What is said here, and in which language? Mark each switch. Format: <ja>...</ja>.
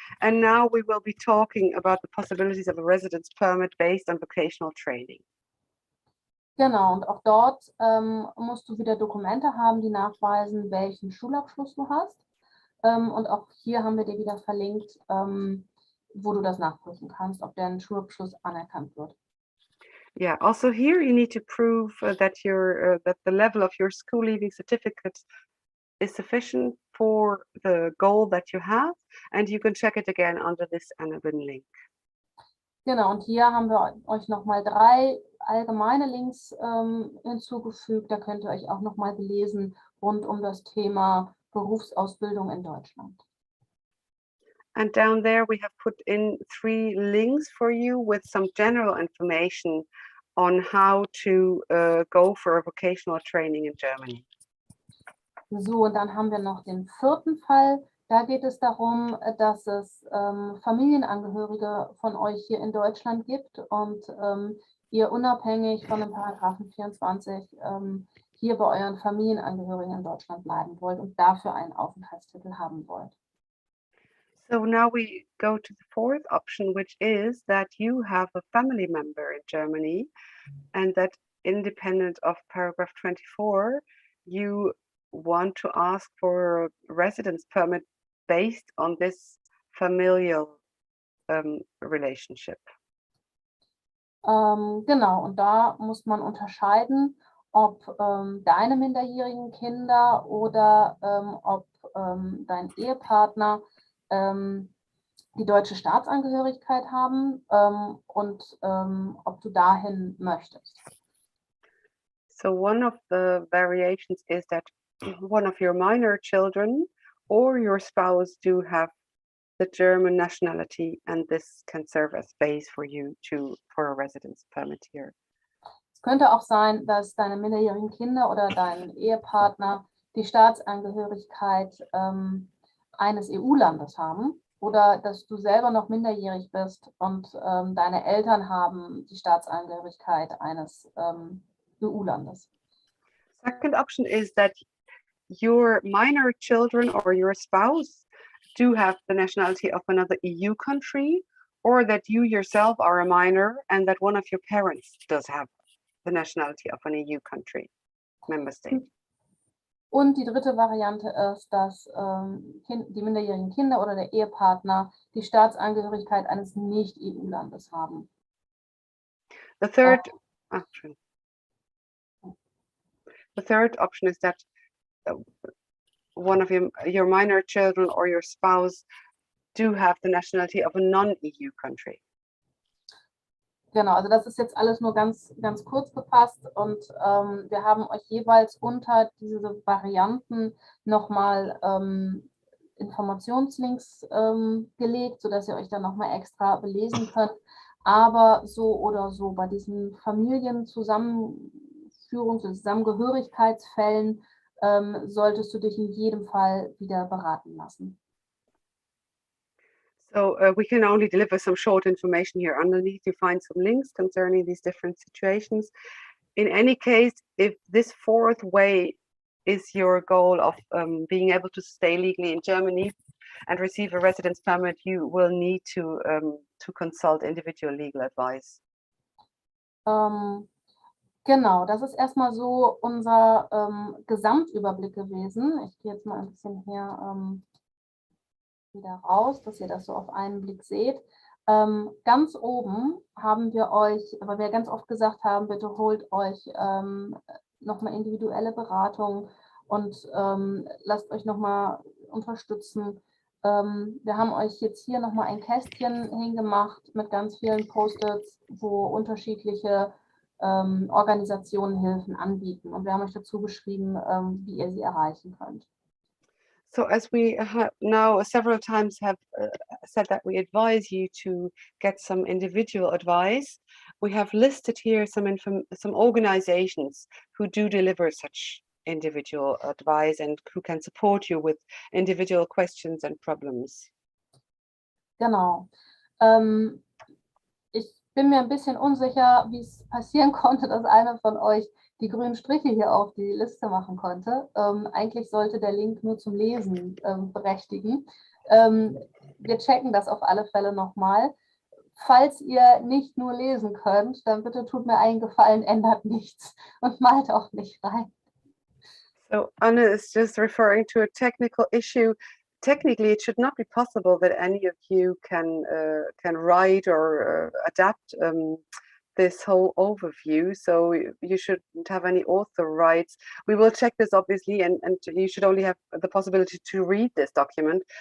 <en>And now we will be talking about the possibilities of a residence permit based on vocational training.</en> <de>Genau, und auch dort musst du wieder Dokumente haben, die nachweisen, welchen Schulabschluss du hast. Und auch hier haben wir dir wieder verlinkt, wo du das nachprüfen kannst, ob dein Schulabschluss anerkannt wird.</de> <en>Yeah, also here you need to prove that the level of your school leaving certificate is sufficient for the goal that you have, and you can check it again under this Annabin link.</en> <de>Genau, und hier haben wir euch nochmal 3 allgemeine Links hinzugefügt. Da könnt ihr euch auch nochmal belesen rund um das Thema Berufsausbildung in Deutschland.</de> <en>And down there we have put in 3 links for you with some general information on how to go for a vocational training in Germany.</en> <de>So, und dann haben wir noch den vierten Fall. Da geht es darum, dass es Familienangehörige von euch hier in Deutschland gibt und ihr unabhängig von dem Paragraphen 24 hier bei euren Familienangehörigen in Deutschland bleiben wollt und dafür einen Aufenthaltstitel haben wollt.</de> <en>So now we go to the fourth option, which is that you have a family member in Germany and that independent of paragraph 24, you want to ask for a residence permit based on this familial relationship.</en> <de>Genau, und da muss man unterscheiden, ob deine minderjährigen Kinder oder ob dein Ehepartner die deutsche Staatsangehörigkeit haben und ob du dahin möchtest.</de> <en>So one of the variations is that one of your minor children or your spouse do have the German nationality, and this can serve as base for you for a residence permit here.</en> <de>Es könnte auch sein, dass deine minderjährigen Kinder oder dein Ehepartner die Staatsangehörigkeit eines EU-Landes haben oder dass du selber noch minderjährig bist und deine Eltern haben die Staatsangehörigkeit eines EU-Landes.</de> <en>Second option is that your minor children or your spouse do have the nationality of another EU country, or that you yourself are a minor and that one of your parents does have the nationality of an EU country, member state.</en> <de>Und die dritte Variante ist, dass die minderjährigen Kinder oder der Ehepartner die Staatsangehörigkeit eines Nicht-EU-Landes haben.</de> <en>The third option. The third option is that one of your minor children or your spouse do have the nationality of a non-EU country.</en> <de>Genau, also das ist jetzt alles nur ganz kurz gefasst und wir haben euch jeweils unter diese Varianten nochmal Informationslinks gelegt, sodass ihr euch dann nochmal extra belesen könnt. Aber so oder so bei diesen Zusammengehörigkeitsfällen solltest du dich in jedem Fall wieder beraten lassen.</de> <en>So we can only deliver some short information here. Underneath you find some links concerning these different situations. In any case, if this fourth way is your goal of being able to stay legally in Germany and receive a residence permit, you will need to consult individual legal advice.</en> <de>Genau, das ist erstmal so unser Gesamtüberblick gewesen. Ich gehe jetzt mal ein bisschen hier wieder raus, dass ihr das so auf einen Blick seht. Ganz oben haben wir euch, weil wir ganz oft gesagt haben, bitte holt euch nochmal individuelle Beratung und lasst euch nochmal unterstützen. Wir haben euch jetzt hier nochmal ein Kästchen hingemacht mit ganz vielen Post-its, wo unterschiedliche Organisationen Hilfen anbieten. Und wir haben euch dazu geschrieben, wie ihr sie erreichen könnt.</de> <en>So as we now several times have said that we advise you to get some individual advice, we have listed here some organizations who do deliver such individual advice and who can support you with individual questions and problems.</en> <de>Genau. Ich bin mir ein bisschen unsicher, wie es passieren konnte, dass einer von euch die grünen Striche hier auf die Liste machen konnte. Eigentlich sollte der Link nur zum Lesen berechtigen. Wir checken das auf alle Fälle nochmal. Falls ihr nicht nur lesen könnt, dann bitte tut mir einen Gefallen, ändert nichts und malt auch nicht rein.</de> <en>So Anna is just referring to a technical issue. Technically, it should not be possible that any of you can write or adapt this whole overview. So you shouldn't have any author rights. We will check this obviously, and you should only have the possibility to read this document.</en>